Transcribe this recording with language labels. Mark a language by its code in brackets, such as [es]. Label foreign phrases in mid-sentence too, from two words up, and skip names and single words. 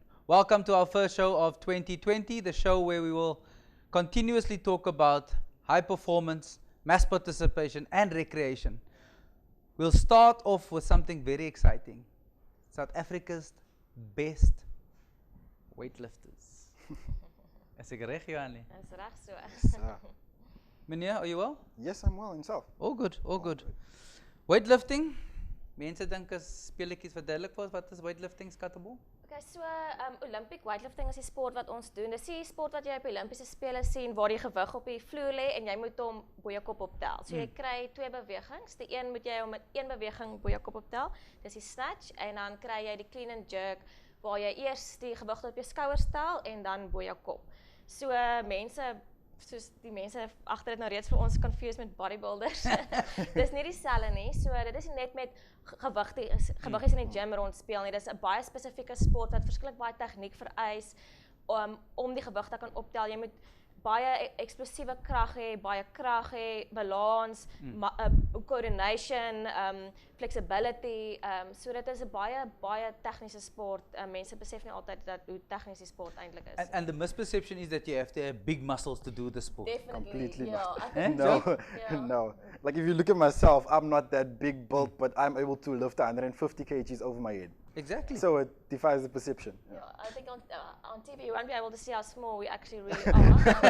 [en] Welcome to our first show of 2020, the show where we will continuously talk about high performance, mass participation and recreation. We'll start off with something very exciting. South Africa's best weightlifters. [af] Is ek reg, Johannie? Dis reg so. Meneer, [en] are you well? Yes, I'm well, and yourself? All good, all good. Weightlifting? [af] Mense dink is speletjies verduidelik vir ons wat is weightlifting, skattebol? Okay, so Olympic weightlifting is die sport wat ons doen. Dis die sport wat jy op die Olimpiese spele sien waar die gewig op die vloer lê en jy moet hom bo jou kop optel. So jy kry twee bewegings. Die een moet jy hom met een beweging bo jou kop optel. Dis die snatch en dan kry jy die [en] clean and jerk [af] waar jy eers die gewig op jou skouers stel en dan bo jou kop. So mense soos die mense agter dit nou reeds vir ons confused met bodybuilders. Dis nie dieselfde nie. So dit is net met gewiggies in die gym rondspeel nie. Dis 'n baie spesifieke sport wat verskriklik baie tegniek vereis om die gewig te kan optel. Jy moet baie eksplosiewe krag hê, baie krag hê, balans, [en] coordination, flexibility. [af] So dit is 'n baie tegniese sport. Mense besef nie altyd dat hoe tegnies die sport eintlik is. [en] And the misperception is that you have to have big muscles to do the sport. Definitely. Completely Yeah, not. I think No, yeah. no. Like if you look at myself, I'm not that big built, but I'm able to lift 150 kgs over my head. Exactly. So it defies the perception. Yeah, I think on TV you won't be able to see how small we actually really are.